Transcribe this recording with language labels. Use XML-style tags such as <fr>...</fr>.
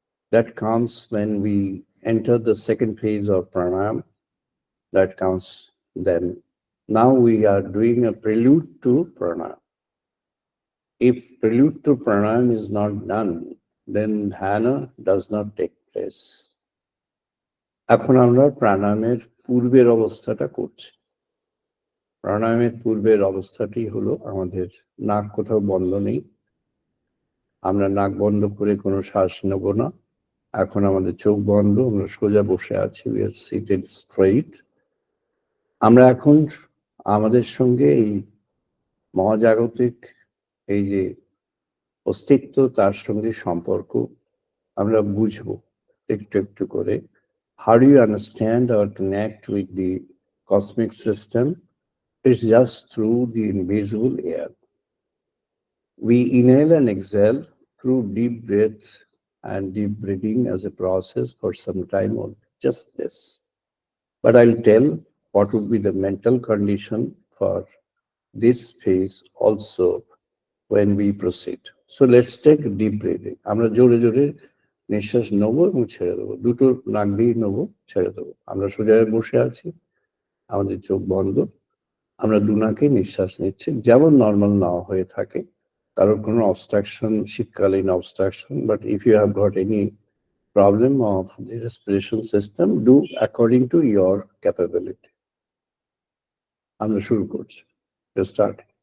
<en>That comes when we enter the second phase of pranayama. That comes then. Now we are doing a prelude to pranayama. If prelude to pranayama is not done, then dhyana does not take place.</en> <bn>এখন আমরা প্রাণায়ামের পূর্বের অবস্থাটা করছি। প্রাণায়ামের পূর্বের অবস্থাটি হলো আমাদের নাক কোথাও বন্ধ নেই, আমরা নাক বন্ধ করে কোনো শ্বাস নেব না। এখন আমাদের চোখ বন্ধ, আমরা সোজা বসে আছি,</bn> <en>we are seated straight.</en> <bn>আমরা এখন আমাদের সঙ্গে এই মহাজাগতিক এই যে অস্তিত্ব, তার সঙ্গে সম্পর্ক আমরা বুঝবো একটু একটু করে।</bn> <en>How do you understand or connect with the cosmic system? It's just through the invisible air. We inhale and exhale through deep breaths and deep breathing as a process for some time, or just this. But I'll tell what would be the mental condition for this phase also when we proceed. So let's take deep breathing.</en> <bn>আমরা জোরে জোরে নিঃশ্বাস নেবো এবং ছেড়ে দেবো, দুটো নাক দিয়ে নেবো, ছেড়ে দেবো। আমরা সোজা বসে আছি, আমাদের চোখ বন্ধ, আমরা দুনাকে নিঃশ্বাস নিচ্ছি যেমন নর্মাল নেওয়া হয়ে থাকে, কারোর কোনো অবস্ট্রাকশন, শীতকালীন obstruction.</bn> <en>But if you have got any problem of the respiration system, do according to your capability.</en> <bn>আমরা শুরু করছি।</bn> <en>Start.</en>